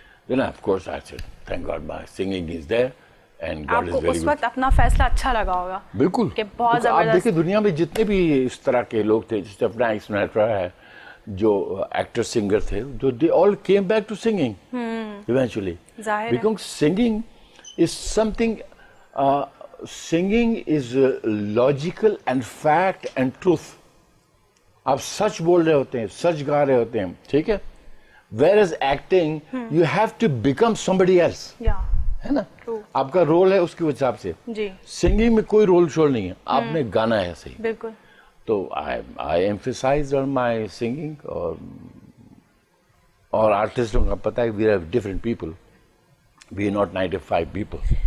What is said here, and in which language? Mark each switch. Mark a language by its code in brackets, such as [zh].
[en] Then of course I said, thank God my singing is there and God is very good. [ur] آپ کو اس وقت اپنا فیصلہ اچھا لگا ہوگا. بالکل. کہ بہت زبردست. آپ دیکھیں دنیا میں جتنے بھی اس طرح کے لوگ تھے, جس طرح فرینک سنیٹرا ہے, جو ایکٹر سنگر تھے, جو [en] they all came back to singing eventually. Because singing is something, singing is logical and fact and truth. [ur] آپ سچ بول رہے ہوتے ہیں, سچ گا رہے ہوتے ہیں, ٹھیک ہے. [en] Whereas acting, you have to become somebody else. [ur] ہے نا, آپ کا رول ہے اس کے حساب سے. سنگنگ میں کوئی رول شول نہیں ہے, آپ نے گانا ہے صحیح. بالکل. [en] تو I emphasize on my singing. [ur] اور آرٹسٹوں کا پتہ ہے [en] we are different people. We are not 95 people.